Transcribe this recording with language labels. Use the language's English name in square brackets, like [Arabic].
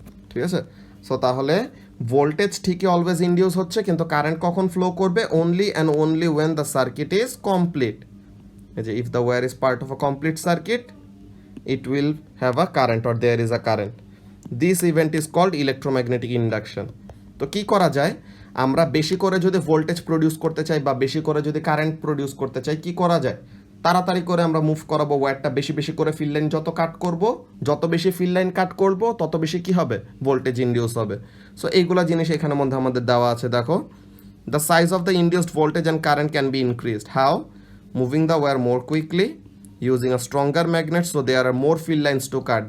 [Bangla] ঠিক আছে, সো তাহলে ভোল্টেজ ঠিকই অলওয়েজ ইনডিউস হচ্ছে, কিন্তু কারেন্ট কখন ফ্লো করবে, [English] Only and only when the circuit is complete. [Bangla] এই যে [English] If the wire is part of a complete circuit it will have a current or there is a current. This event is called electromagnetic induction. [Bangla] তো কি করা যায়, আমরা বেশি করে যদি ভোল্টেজ প্রডিউস করতে চাই বা বেশি করে যদি কারেন্ট প্রডিউস করতে চাই, কি করা যায়, তাড়াতাড়ি করে আমরা মুভ করাবো ওয়্যারটা, বেশি বেশি করে ফিল্ড লাইন যত কাট করব, যত বেশি ফিল্ড লাইন কাট করব তত বেশি কি হবে, ভোল্টেজ ইনডিউস হবে। সো এইগুলা জিনিস এখানের মধ্যে আমাদের দেওয়া আছে, দেখো, [English] The size of the induced voltage and current can be increased, how, moving the wire more quickly, using a stronger magnet, so there are more field lines to cut.